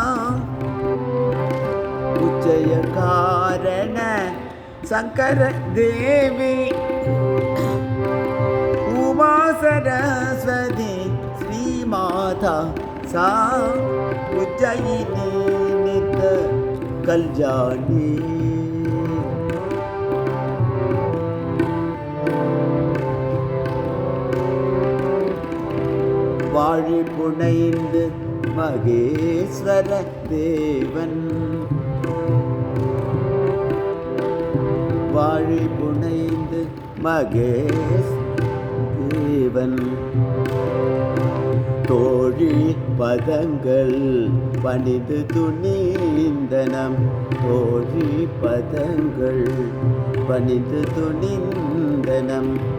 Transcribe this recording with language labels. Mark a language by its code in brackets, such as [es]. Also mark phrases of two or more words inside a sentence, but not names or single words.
[sa] उज्जय कारण शंकर देवी उमा सरस्वती श्री माता सा उज्जयिनी नित्य कल्याणी [ta] வாழி புனைந்து மகேஸ்வர தேவன் வாழி புனைந்து மகேஷ் தேவன் தோழி பதங்கள் பணிந்து துணிந்தனம் தோழி பதங்கள் பணிந்து துணிந்தனம்